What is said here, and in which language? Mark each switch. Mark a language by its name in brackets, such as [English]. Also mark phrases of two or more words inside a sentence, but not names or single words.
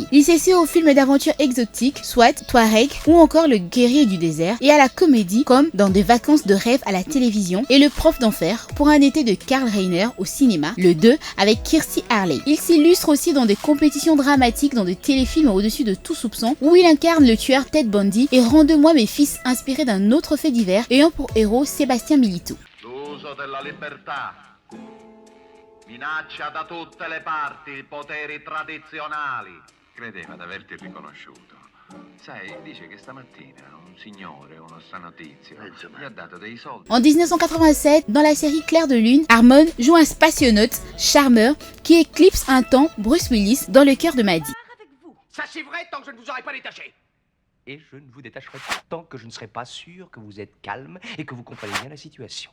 [French] Il s'essaie aux films d'aventure exotiques, soit Touareg ou encore Le guerrier du désert, et à la comédie comme dans Des vacances de rêve à la télévision et Le prof d'enfer pour un été de Karl Reiner au cinéma, le 2 avec Kirstie Alley. Il s'illustre aussi dans des compétitions dramatiques dans des téléfilms au-dessus de tout soupçon où il incarne le tueur Ted Bundy et Rends-moi mes fils inspiré d'un autre fait divers ayant pour héros Sébastien Milito. [Italian] L'uso della libertà minaccia da tutte le parti i poteri tradizionali. Credeva d'averti riconosciuto. Sai, dice che stamattina un signore, uno stranotizio, gli ha dato dei soldi. [French] En 1987, dans la série Clair de Lune, Arment joue un spationaute, charmeur, qui éclipse un temps Bruce Willis dans Le cœur de Maddy. Ça c'est vrai tant que je ne vous aurai pas détaché. Et je ne vous détacherai pas tant que je ne serai pas sûr que vous êtes calme et que vous comprenez bien la situation.